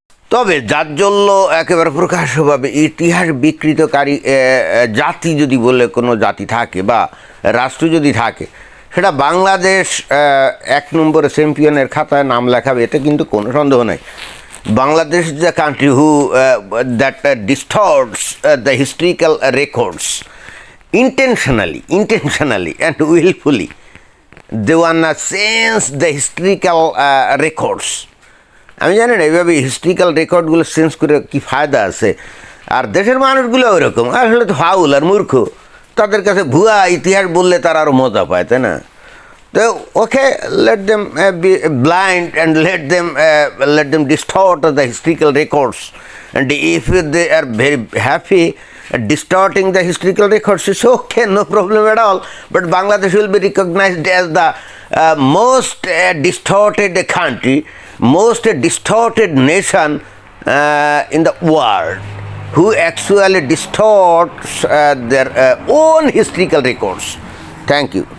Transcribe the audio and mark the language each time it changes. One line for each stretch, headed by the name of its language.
Bangla: তবে জাজ্জল্য একেবারে প্রকাশ্যভাবে ইতিহাস বিকৃতকারী জাতি যদি বলে কোনো জাতি থাকে বা রাষ্ট্র যদি থাকে, সেটা বাংলাদেশ 1 নম্বরে চ্যাম্পিয়নের খাতায় নাম লেখাবে, এটা কিন্তু কোনো সন্দেহ নেই।
English: Bangladesh is a country who that distorts the historical records intentionally and willfully. They wanna change the historical records.
Bangla: আমি জানি না এইভাবে হিস্ট্রিক্যাল রেকর্ডগুলো চেঞ্জ করে কী ফায়দা আছে। আর দেশের মানুষগুলো ওইরকম আসলে তো ফাউল আর মূর্খ, তাদের কাছে ভুয়া ইতিহাস বললে তারা আরও মজা পায়, তাই না?
English: তো okay, let them be blind and let them distort the historical records, and if they are very happy distorting the historical records, it's okay, no problem at all. But Bangladesh will be recognized as the most distorted country, most distorted nation in the world, who actually distorts their own historical records. Thank you.